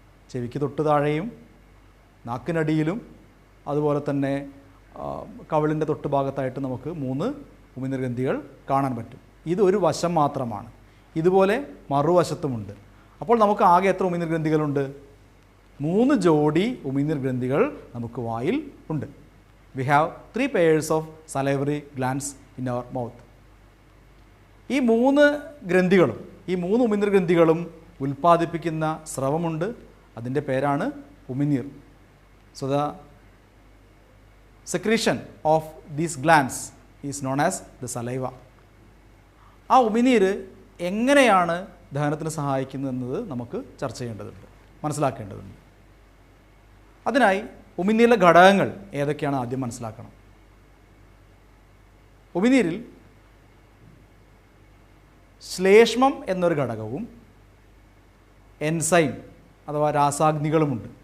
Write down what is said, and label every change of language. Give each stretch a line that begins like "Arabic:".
Malayalam: ചെവിക്ക് തൊട്ട് താഴെയും നാക്കിനടിയിലും അതുപോലെ തന്നെ കവിളിൻ്റെ തൊട്ട് ഭാഗത്തായിട്ട് നമുക്ക് 3 ഉമിനീർ ഗ്രന്ഥികൾ കാണാൻ പറ്റും. ഇതൊരു വശം മാത്രമാണ്. ഇതുപോലെ മറുവശത്തുമുണ്ട്. അപ്പോൾ നമുക്ക് ആകെ എത്ര ഉമിനീർ ഗ്രന്ഥികളുണ്ട്? 3 ജോഡി ഉമിനീർ ഗ്രന്ഥികൾ നമുക്ക് വായിൽ ഉണ്ട്.
English: We have 3 pairs of salivary glands in our mouth.
Malayalam: ഈ 3 ഉമിനീർ ഗ്രന്ഥികളും ഉൽപ്പാദിപ്പിക്കുന്ന സ്രവമുണ്ട്. അതിൻ്റെ പേരാണ് ഉമിനീർ.
English: So the secretion of these glands is known as the saliva.
Malayalam: ആ ഉമിനീർ എങ്ങനെയാണ് ദഹനത്തിന് സഹായിക്കുന്നതെന്നത് നമുക്ക് ചർച്ച ചെയ്യേണ്ടതുണ്ട്, മനസ്സിലാക്കേണ്ടതുണ്ട്. അതിനായി ഉമിനീരിലെ ഘടകങ്ങൾ ഏതൊക്കെയാണ് ആദ്യം മനസ്സിലാക്കണം. ഉമിനീരിൽ ശ്ലേഷ്മം എന്നൊരു ഘടകവും എൻസൈം അഥവാ രാസാഗ്നികളുമുണ്ട്.